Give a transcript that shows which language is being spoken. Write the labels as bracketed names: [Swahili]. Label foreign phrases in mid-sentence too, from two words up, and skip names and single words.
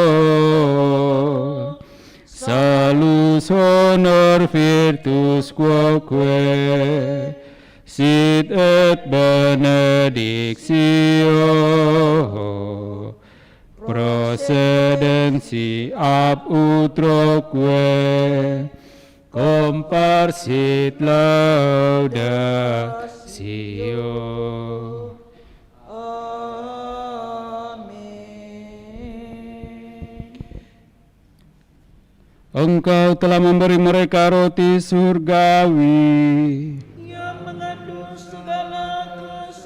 [Latin] salus honor virtus quoque sit et benedictio procedensi ab utroque comparsit laudatio. [Indonesian] Amin. Engkau telah memberi mereka roti surgawi. Yang mengandung segala